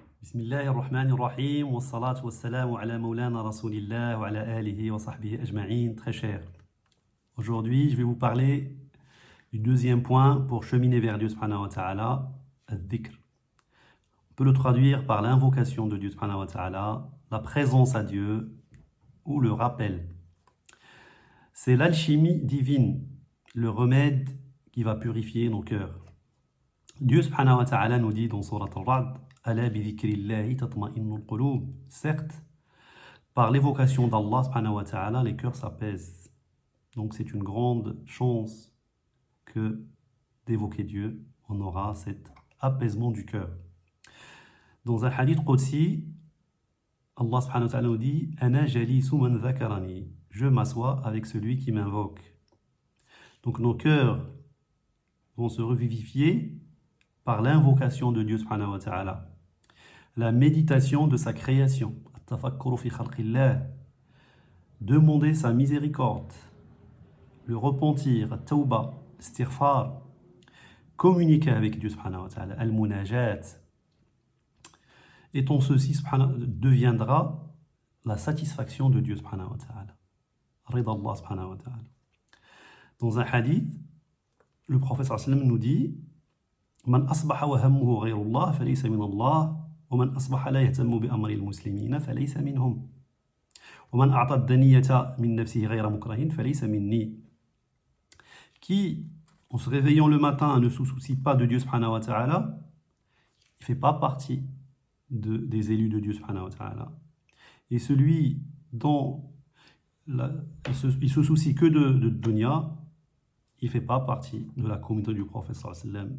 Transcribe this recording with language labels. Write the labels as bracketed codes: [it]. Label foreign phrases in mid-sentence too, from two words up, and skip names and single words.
[ar] بسم الله الرحمن الرحيم والصلاة والسلام على مولانا رسول الله وعلى آله وصحبه أجمعين. [fr] Très cher. Aujourd'hui, je vais vous parler du deuxième point pour cheminer vers Dieu [ar] سبحانه وتعالى, [fr] al-dhikr. On peut le traduire par l'invocation de Dieu [ar] سبحانه وتعالى, [fr] la présence à Dieu ou le rappel. C'est l'alchimie divine, le remède qui va purifier nos cœurs. Dieu [ar] سبحانه وتعالى [fr] nous dit dans Surat al-Ra'd, [ar] ألا بذكر الله تطمئن القلوب. [fr] Certes, par l'évocation d'Allah [ar] سبحانه وتعالى, [fr] les cœurs s'apaisent. Donc c'est une grande chance que d'évoquer Dieu, on aura cet apaisement du cœur. Dans un [ar] حديث قدسي, [fr] Allah [ar] سبحانه وتعالى [fr] nous dit [ar] أنا جليس من ذكرني. [fr] Je m'assois avec celui qui m'invoque. Donc nos cœurs vont se revivifier par l'invocation de Dieu [ar] سبحانه وتعالى. [fr] La méditation de sa création, [ar] التفكر في خلق الله, [fr] demander sa miséricorde, le repentir, [ar] التوبة، استغفار, [fr] communiquer avec Dieu [ar] سبحانه وتعالى, [fr] al-munajat. Et ton ceci deviendra la satisfaction de Dieu [ar] سبحانه وتعالى. رضا الله سبحانه وتعالى. [fr] Dans un hadith, le prophète [ar] صلى الله عليه وسلم [fr] nous dit [ar] من أصبح وهمه غير الله فليس من الله ومن أصبح لا يهتم بأمر المسلمين فليس منهم ومن أعطى الدنية من نفسه غير مكره فليس مني. [fr] Qui, en se réveillant le matin, ne se soucie pas de Dieu [ar] سبحانه وتعالى, [fr] il ne fait pas partie des élus de Dieu [ar] سبحانه وتعالى. [fr] Et celui dont il se soucie que de dunya, il ne fait pas partie de la communauté du prophète [ar] صلى الله عليه وسلم.